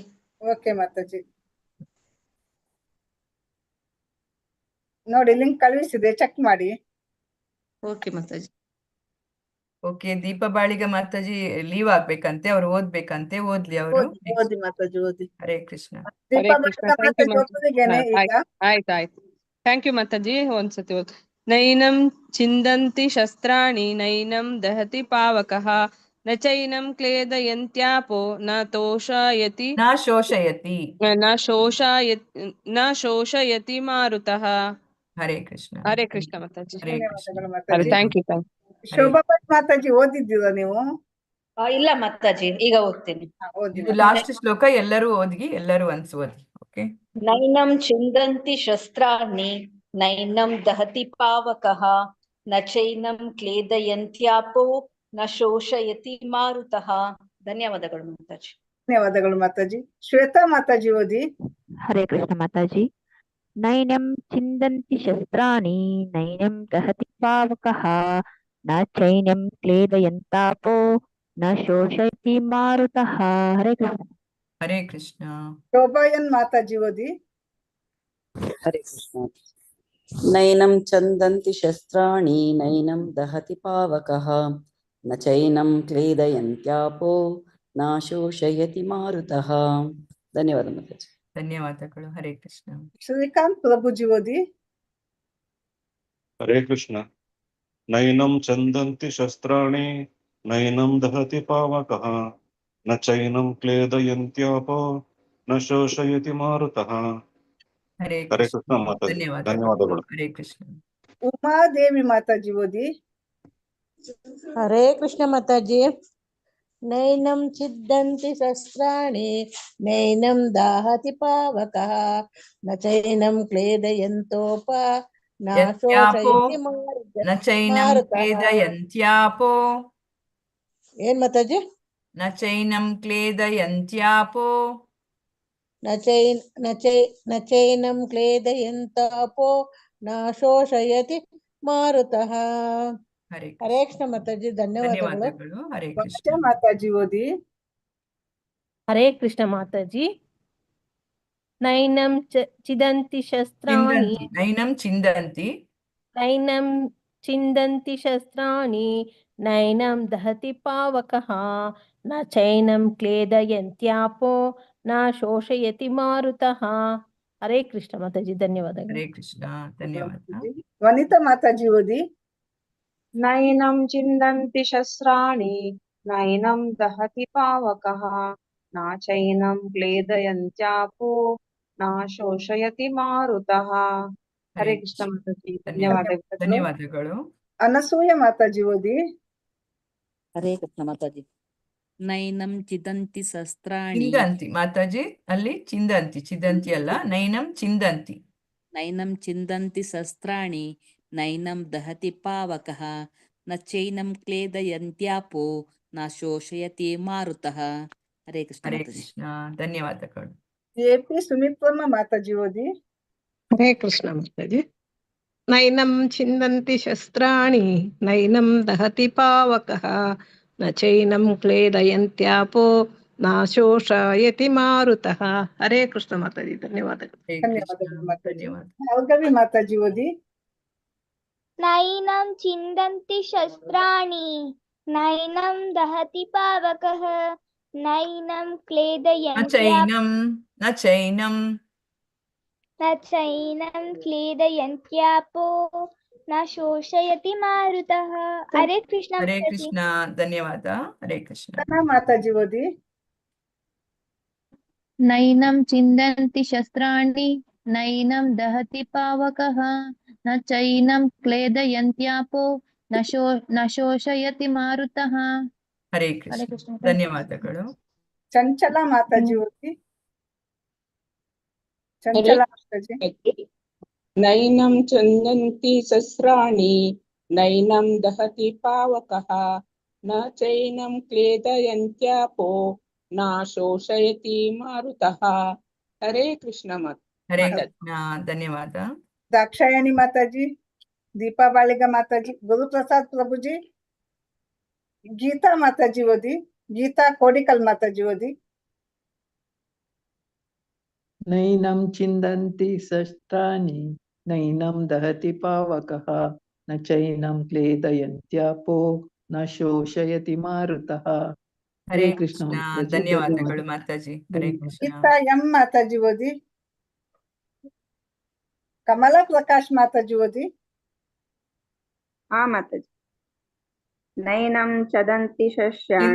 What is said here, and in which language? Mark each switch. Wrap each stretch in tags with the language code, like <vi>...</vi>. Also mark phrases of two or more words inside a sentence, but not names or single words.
<kn>ಓಕೆ ಮಾತಾಜಿ, ನೋಡಿ ಲಿಂಕ್ ಕಳುಹಿಸಿದೆ, ಚೆಕ್ ಮಾಡಿ. ಓಕೆ ಮಾತಾಜಿ. ಓಕೆ, ದೀಪ ಬಾಳಿಗ ಮಾತಾಜಿ ಲೀವ್ ಆಗ್ಬೇಕಂತೆ, ಅವ್ರು ಓದ್ಬೇಕಂತೆ. ಓದ್ಲಿ ಅವರು. ಓದಿ ಮಾತಾಜಿ, ಓದಿ. ಹರೇ ಕೃಷ್ಣ. ಆಯ್ತಾಯ್ತು.</kn> <en>thank you</en> <kn>ಮಾತಾಜಿ. ಒಂದ್ಸತಿ ಓದ್.</kn> <sa>ನೈನಂ ಚಿಂದಂತಿ ಶಸ್ತ್ರಾಣಿ ನೈನಂ ದಹತಿ ಪಾವಕಃ ನ ಚೈನಂ ಕ್ಲೇದಯಂತ್ಯಾಪೋ ನ ತೋಷಯತಿ ನ ಶೋಷಯತಿ ಮಾರುತಃ.</sa> <kn>ಹರೇ ಕೃಷ್ಣ. ಹರೇ ಕೃಷ್ಣ ಮಾತಾಜಿ.</kn> <en>thank you.</en> <kn>ಶೋಭಾ ಭಟ್ ಮಾತಾಜಿ ಓದಿದ್ದೀರಾ ನೀವು? ಇಲ್ಲ ಮಾತಾಜಿ, ಈಗ ಓದ್ತೀನಿ. ಇದು ಲಾಸ್ಟ್ ಶ್ಲೋಕ, ಎಲ್ಲರೂ ಓದಿ, ಎಲ್ಲರೂ ಒನ್ಸ್ ಓದಿ. ಓಕೆ.</kn> <sa>ನೈನಂ ಚಿಂದಂತಿ ಶಸ್ತ್ರಾಣಿ ನೈನಂ ದಹತಿ ಪಾವಕಃ ನ ಚೈನಂ ಕ್ಲೇದಯಂತ್ಯಾಪೋ ನ ಶೋಷಯತಿ ಮಾರುತಃ.</sa> <kn>ಧನ್ಯವಾದಗಳು ಮಾತಾಜಿ. ಧನ್ಯವಾದಗಳು ಮಾತಾಜಿ. ಶ್ವೇತಾ ಮಾತಾಜಿ ಓದಿ. ಹರೇ ಕೃಷ್ಣ ಮಾತಾಜಿ.</kn> <sa>ನೈನಂ ಚಿಂದಂತಿ ಶಸ್ತ್ರಾಣಿ ನೈನಂ ದಹತಿ ಪಾವಕಃ ನ ಚೈನಂ ಕ್ಲೇದಯಂತಾಪೋ ನ ಶೋಷಯತಿ ಮಾರುತಃ. ಹರೇ ಕೃಷ್ಣ.</sa> <kn>ಹರೇ ಕೃಷ್ಣ. ಶೋಭಾಯನ್ ಮಾತಾಜಿ ಓದಿ.</kn> <sa>ಹರೇ ಕೃಷ್ಣ. ನೈನಂ ಚಂದಂತಿ ಶಸ್ತ್ರಾಣಿ ನೈನಂ ದಹತಿ ಪಾವಕಃ ನ ಚೈನಂ ಕ್ಲೇದಯಂತ್ಯಾಪೋ ನ ಶೋಷಯತಿ ಮಾರುತಃ.</sa> <kn>ಧನ್ಯವಾದ ಮಾತಾಜಿ. ಧನ್ಯವಾದಗಳು. ಹರೇ ಕೃಷ್ಣ. ಶ್ರೀಕಾಂತ್ ಪ್ರಭುಜಿ ಓದಿ.</kn> <sa>ಹರೇ ಕೃಷ್ಣ. ನೈನಂ ಚಂದಂತಿ ಶಸ್ತ್ರಾಣಿ ನೈನಂ ದಹತಿ ಪಾವಕಃ ನ ಚೈನಂ ಕ್ಲೇದಯಂತ್ಯಾಪೋ ನ ಶೋಷಯತಿ ಮಾರುತಃ.</sa> <kn>ಹರೇ ಕೃಷ್ಣ ಮಾತಾಜಿ. ಧನ್ಯವಾದಗಳು. ಹರೇ ಕೃಷ್ಣ. ಉಮಾದೇವಿ ಮಾತಾಜಿ ಓದಿ. ಹರೇ ಕೃಷ್ಣ ಮಾತಾಜಿ.</kn> <sa>ನೈನಂ ಛಿದ್ದಂತಿ ಶಸ್ತ್ರಾಣಿ ನೈನಂ ದಾಹತಿ ಪಾವಕಃ ನ ಚೈನಂ ಕ್ಲೇದಯಂತೋಪ ನ ಶೋಷಯತಿ ಕ್ಲೇದಯಂತ್ಯಾಪೋ.</sa> <kn>ಏನ್ ಮಾತಾಜಿ?</kn> <sa>ನ ಚೈನಂ ಕ್ಲೇದಯಂತ್ಯಾಪೋ ನ ಚೈನಂ ಕ್ಲೇದಯಂತಾಪೋ ನ ಶೋಷಯತಿ ಮಾರುತಃ.</sa> <kn>ಹರೇ ಕೃಷ್ಣ ಮಾತಾಜಿ. ಧನ್ಯವಾದಗಳು. ಹರೇ ಕೃಷ್ಣ. ಮಾತಾಜಿ ಓದಿ. ಹರೇ ಕೃಷ್ಣ ಮಾತಾಜಿ.</kn> <sa>ನೈನಂ ಚಿದಂತಿ ಶಸ್ತ್ರಾಣಿ ನೈನಂ ಚಿಂದಂತಿ ನೈನಂ ಚಿಂದಂತಿ ಶಸ್ತ್ರಾಣಿ ನೈನಂ ದಹತಿ ಪಾವಕಃ ನ ಚೈನಂ ಕ್ಲೇದಯಂತ್ಯಾಪೋ ನ ಶೋಷಯತಿ ಮಾರುತಃ.</sa> <kn>ಹರೇ ಕೃಷ್ಣ ಮಾತಾಜಿ. ಧನ್ಯವಾದಗಳು. ಹರೇ ಕೃಷ್ಣ. ಧನ್ಯವಾದ. ವನಿತಾ ಮಾತಾಜಿ ಓದಿ.</kn> <sa>ನೈನಂ ಚಿಂದಂತಿ ಶಸ್ತ್ರಾಣಿ ನೈನಂ ದಹತಿ ಪಾವಕಃ ನ ಚೈನಂ ಕ್ಲೇದಯಂತ್ಯಾಪೋ ನ ಶೋಷಯತಿ ಮಾರುತಃ.</sa> <kn>ಹರೇ ಕೃಷ್ಣ ಮಾತಾಜಿ, ಧನ್ಯವಾದಗಳು. ಧನ್ಯವಾದಗಳು. ಅನಸೂಯ ಮಾತಾಜಿ ಓದಿ. ಹರೇ ಕೃಷ್ಣ ಮಾತಾಜಿ.</kn> <sa>ನೈನಂ ಚಿದಂತಿ ಶಸ್ತ್ರಾಣಿ.</sa> <kn>ಚಿಂದಂತಿ ಮಾತಾಜಿ, ಅಲ್ಲಿ ಚಿಂದಂತಿ, ಚಿದಂತಿ ಅಲ್ಲ,</kn> <sa>ನೈನಂ ಚಿಂದಂತಿ. ನೈನಂ ಚಿಂದಂತಿ ಶಸ್ತ್ರಾಣಿ ನೈನಂ ದಹತಿ ಪಾವಕಃ ನ ಚೈನಂ ಕ್ಲೇದಯಂತ್ಯಾಪೋ ನ ಶೋಷಯತಿ ಮಾರುತಃ.</sa> <kn>ಹರೇ ಕೃಷ್ಣ ಹರೇ ಮಾತಾಜಿ. ಕೃಷ್ಣ, ಧನ್ಯವಾದಗಳು. ಎ.ಪಿ. ಸುಮಿತ್ರಮ್ಮ ಮಾತಾಜಿ ಓದಿ. ಹರೇ ಕೃಷ್ಣ ಮಾತಾಜಿ.</kn> <sa>ನೈನಂ ಚಿಂದಂತಿ ಶಸ್ತ್ರಾಣಿ ನೈನಂ ದಹತಿ ಪಾವಕಃ ನ ಚೈನಂ ಕ್ಲೇದಯಂತ್ಯಾಪೋ ನ ಶೋಷಯತಿ ಮಾರುತಃ.</sa> <kn>ಹರೇ ಕೃಷ್ಣ ಮಾತಾಜಿ, ಧನ್ಯವಾದಗಳು. ಧನ್ಯವಾದಗಳು ಮಾತಾಜಿ. ಭಾರ್ಗವಿ ಮಾತಾಜಿ ಓದಿ.</kn> <sa>ನೈನಂ ಚಿಂದಂತಿ ಶಸ್ತ್ರಾಣಿ ನೈನಂ ದಹತಿ ಪಾವಕಃ ನೈನಂ ಕ್ಲೇದಯಂತ್ಯಾಪೋ ನ ಚೈನಂ ಕ್ಲೇದಯಂತ್ಯಾಪೋ ನ ಶೋಷಯತಿ ಮಾರುತಃ.</sa> <kn>ಹರೇ ಕೃಷ್ಣ ಹರೇ ಮಾತಾಜಿ. ಕೃಷ್ಣ, ಧನ್ಯವಾದ. ಹರೇ ಕೃಷ್ಣ. ಮಾತಾಜಿ ಓದಿ.</kn> <sa>ನೈನಂ ಚಿಂದಂತಿ ಶಸ್ತ್ರಾಣಿ ನೈನಂ ದಹತಿ ಪಾವಕಃ ನ ಚೈನಂ ಕ್ಲೇದಯಂತ್ಯಾಪೋ ನ ಶೋಷಯತಿ ಮಾರುತಃ.</sa> <kn>ಹರೇ ಕೃಷ್ಣ, ಧನ್ಯವಾದಗಳು. ಚಂಚಲ ಮಾತಾಜಿ ಓದಿ. ಚಂಚಲ ಮಾತಾಜಿ.</kn> <sa>ನೈನಂ ಚಂದಂತಿ ಶಸ್ತ್ರಾಣಿ ನೈನಂ ದಹತಿ ಪಾವಕಃ ನ ಚೈನಂ ಕ್ಲೇದಯಂತ್ಯಾಪೋ ನ ಶೋಷಯತಿ ಮಾರುತಃ.</sa> <kn>ಹರೇ ಕೃಷ್ಣ ಹರೇ ಕೃಷ್ಣ, ಧನ್ಯವಾದ. ದಾಕ್ಷಾಯಣಿ ಮಾತಾಜಿ, ದೀಪಾ ಬಾಳಿಗ ಮಾತಾಜಿ, ಗುರುಪ್ರಸಾದ್ ಪ್ರಭುಜಿ, ಗೀತಾ ಮಾತಾಜಿ ಓದಿ. ಗೀತಾ ಕೋಡಿಕಲ್ ಮಾತಾಜಿ ಓದಿ.</kn> <sa>ನೈನಂ ಚಿಂದಂತಿ ಶಸ್ತ್ರಾಣಿ ನೈನಂ ದಹತಿ ಪಾವಕಃ ನ ಚೈನಂ ಕ್ಲೇದಯಂತ್ಯಾಪೋ ನ ಶೋಷಯತಿ ಮಾರುತಃ.</sa> <kn>ಹರೇ ಕೃಷ್ಣ, ಧನ್ಯವಾದಗಳು ಮಾತಾಜಿ. ಹರೇ ಕೃಷ್ಣ. ಗೀತಾ ಎಂ ಮಾತಾಜಿ ಓದಿ. ಕಮಲಾ ಪ್ರಕಾಶ್ ಮಾತಾಜಿ ಓದಿ. ಹಾ ಮಾತಾಜಿ.</kn> <sa>ನೈನಂ ಚದಂತಿ ಶಸ್ಯಾಣಿ</sa>